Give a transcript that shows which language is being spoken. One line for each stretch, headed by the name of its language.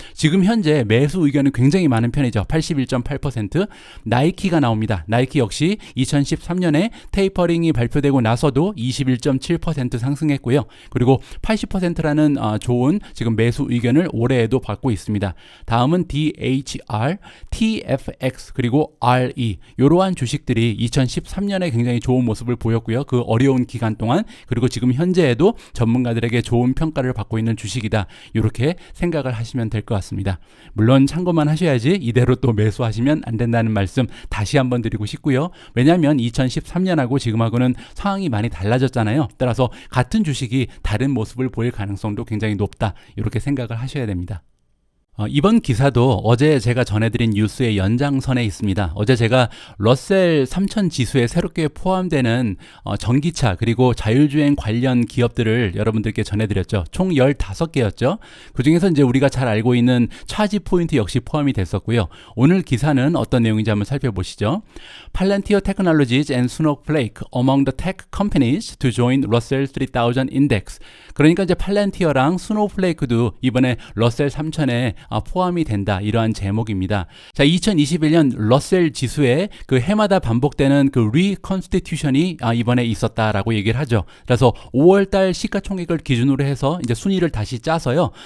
Korean: 지금 현재 매수 의견은 굉장히 많은 편이죠. 81.8%. 나이키가 나옵니다. 나이키 역시 2013년에 테이퍼링이 발표되고 나서도 21.7% 상승했고요. 그리고 80%라는 좋은 지금 매수 의견을 올해에도 받고 있습니다. 다음은 DHR, TFX, 그리고 RE. 이러한 주식들이 2013년에 굉장히 좋은 모습을 보였고요. 그 어려운 기간 동안, 그리고 지금 현재에도 전문가들에게 좋은 평가를 받고 있는 주식이다. 이렇게 생각을 하시면 될 것 같습니다. 물론 참고만 하셔야지 이대로 또 매수하시면 안 된다는 말씀 다시 한번 드리고 싶고요. 왜냐하면 2013년하고 지금하고는 상황이 많이 달라졌잖아요. 따라서 같은 주식이 다른 모습을 보일 가능성도 굉장히 높다. 이렇게 생각을 하셔야 됩니다. 이번 기사도 어제 제가 전해드린 뉴스의 연장선에 있습니다. 어제 제가 러셀 3000 지수에 새롭게 포함되는 전기차 그리고 자율주행 관련 기업들을 여러분들께 전해드렸죠. 총 15개였죠. 그중에서 이제 우리가 잘 알고 있는 차지 포인트 역시 포함이 됐었고요. 오늘 기사는 어떤 내용인지 한번 살펴보시죠.
English: Palantir Technologies and Snowflake among the tech companies to join Russell 3000 Index.
Korean: 그러니까 이제 팔란티어랑 스노우플레이크도 이번에 러셀 3000에 포함이 된다. 이러한 제목입니다. 자, 2021년 러셀 지수에 그 해마다 반복되는 그 리컨스티튜션이 이번에 있었다라고 얘기를 하죠. 그래서 5월달 시가총액을 기준으로 해서 이제 순위를 다시 짜서요.